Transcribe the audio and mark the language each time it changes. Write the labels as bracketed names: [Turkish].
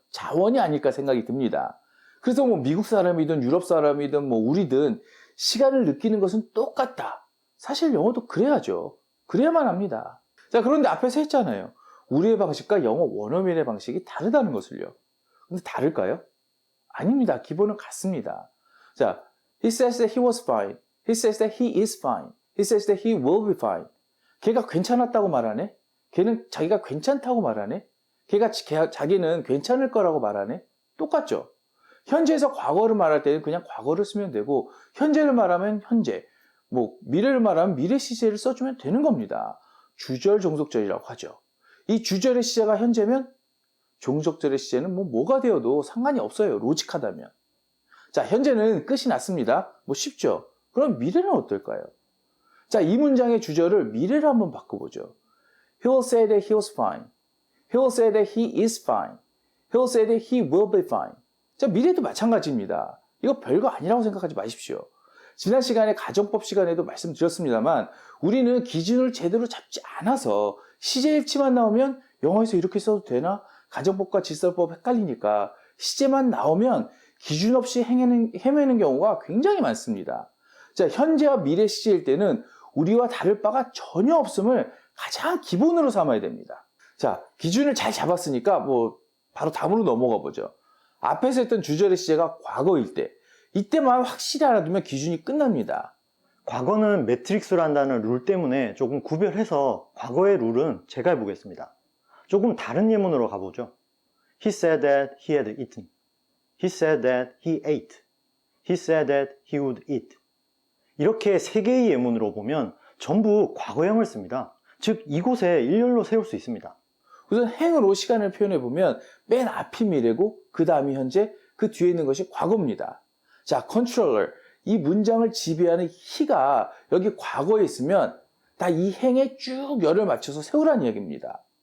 [Korean] 자원이 아닐까 생각이 듭니다. 그래서 뭐 미국 사람이든 유럽 사람이든 뭐 우리든 시간을 느끼는 것은 똑같다. 사실 영어도 그래야죠. 그래야만 합니다. 자, 그런데 앞에서 했잖아요. 우리의 방식과 영어 원어민의 방식이 다르다는 것을요. 근데 다를까요? 아닙니다. 기본은 같습니다. [English] 자, he says that he was fine. He says that he is fine. He says that he will be fine. [Korean] 걔가 괜찮았다고 말하네? 걔는 자기가 괜찮다고 말하네? 자기는 괜찮을 거라고 말하네? 똑같죠? 현재에서 과거를 말할 때는 그냥 과거를 쓰면 되고, 현재를 말하면 현재, 뭐 미래를 말하면 미래 시제를 써주면 되는 겁니다. 주절, 종속절이라고 하죠. 이 주절의 시제가 현재면 종속절의 시제는 뭐가 되어도 상관이 없어요. 로직하다면. 자, 현재는 끝이 났습니다. 뭐 쉽죠? 그럼 미래는 어떨까요? 자, 이 문장의 주절을 미래로 한번 바꿔보죠. [English] He will say that he was fine. He will say that he is fine. He will say that he will be fine. [Korean] 자, 미래도 마찬가지입니다. 이거 별거 아니라고 생각하지 마십시오. 지난 시간에 가정법 시간에도 말씀드렸습니다만 우리는 기준을 제대로 잡지 않아서 시제일치만 나오면 영어에서 이렇게 써도 되나? 가정법과 질서법 헷갈리니까 시제만 나오면 기준 없이 헤매는 경우가 굉장히 많습니다. 자, 현재와 미래 시제일 때는 우리와 다를 바가 전혀 없음을 가장 기본으로 삼아야 됩니다. 자, 기준을 잘 잡았으니까 뭐 바로 다음으로 넘어가 보죠. 앞에서 했던 주절의 시제가 과거일 때, 이때만 확실히 알아두면 기준이 끝납니다. 과거는 매트릭스로 한다는 룰 때문에 조금 구별해서 과거의 룰은 제가 해보겠습니다. 조금 다른 예문으로 가보죠. [English] He said that he had eaten. He said that he ate. He said that he would eat. [Korean] 이렇게 세 개의 예문으로 보면 전부 과거형을 씁니다. 즉 이곳에 일렬로 세울 수 있습니다. 우선 행으로 시간을 표현해보면 맨 앞이 미래고 그 다음이 현재, 그 뒤에 있는 것이 과거입니다. 자, controller, 이 문장을 지배하는 he가 여기 과거에 있으면 다 이 행에 쭉 열을 맞춰서 세우라는 이야기입니다.